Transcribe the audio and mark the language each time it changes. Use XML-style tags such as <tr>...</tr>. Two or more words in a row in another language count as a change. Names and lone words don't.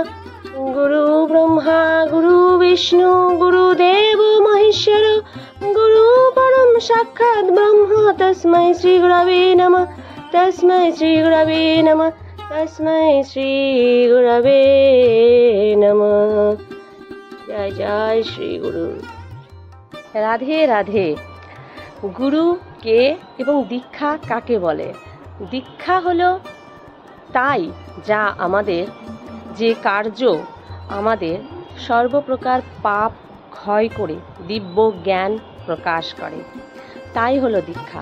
<sa>गुरु ब्रह्मा गुरु विष्णु गुरुदेव महेश्वर गुरु परम साक्षात् ब्रह्म तस्मै श्री गुरवे नमः। तस्मै श्री गुरवे नमः। तस्मै श्री गुरवे नमः।</sa> <hi>जय जय श्री गुरु। राधे राधे।</hi> <bn>গুরু কে এবং দীক্ষা কাকে বলে? দীক্ষা হলো তাই যা আমাদের যে কার্য আমাদের সর্বপ্রকার পাপ ক্ষয় করে দিব্য জ্ঞান প্রকাশ করে, তাই হলো দীক্ষা।</bn>